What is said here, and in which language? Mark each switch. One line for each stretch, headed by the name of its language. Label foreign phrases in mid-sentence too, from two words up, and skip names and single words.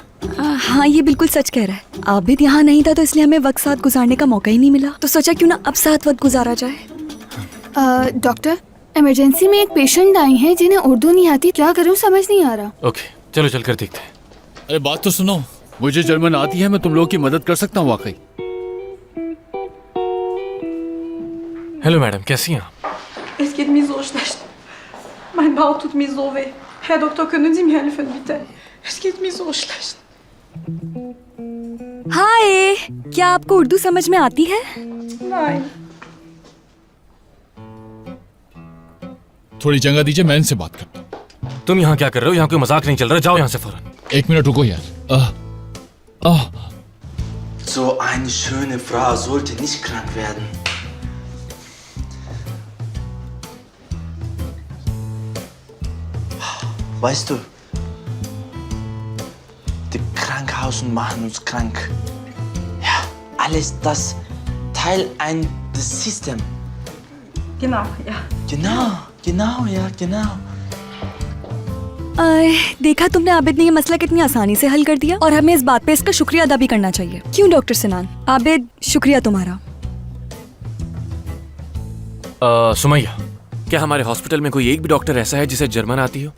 Hindi: हाँ, ये बिल्कुल सच कह रहा है। आबिद यहाँ नहीं था तो इसलिए हमें वक्त साथ गुजारने का मौका ही नहीं मिला, तो सोचा क्यों ना अब साथ वक्त गुजारा जाए। डॉक्टर, इमरजेंसी में एक पेशेंट आई हैं जिन्हें उर्दू नहीं आती, क्या करूं समझ नहीं आ रहा। ओके, चलो चलकर देखते हैं। अरे बात तो सुनो, मुझे जर्मन आती है, मैं तुम लोगों की मदद कर सकता हूँ वाकई।
English: hello madam,
Hindi: कैसी हैं आप?
German: Es geht mir so schlecht. Mein Bauch tut mir so weh. Herr Doktor, können Sie mir helfen, bitte? Es geht mir so schlecht.
Hindi: हाय, क्या आपको उर्दू समझ में आती है?
German: Nein.
Hindi: थोड़ी जगह दीजिए, मैं इनसे बात करता हूँ। तुम यहाँ क्या कर रहे हो? यहाँ कोई मजाक नहीं चल रहा, जाओ यहाँ से फौरन। 1 मिनट रुको यार।
German: So eine schöne Frau sollte nicht krank werden. Weißt du, die Krankenhäuser machen uns krank. Ja, alles das Teil des Systems. Genau, ja. Genau, ja, genau.
Hindi: देखा तुमने, आबिद ने ये मसला कितनी आसानी से हल कर दिया और हमें इस बात पे इसका शुक्रिया अदा भी करना चाहिए। क्यों डॉक्टर सिनान? आबिद, शुक्रिया तुम्हारा। सुमैया, क्या हमारे हॉस्पिटल में कोई एक भी डॉक्टर ऐसा है जिसे जर्मन आती हो?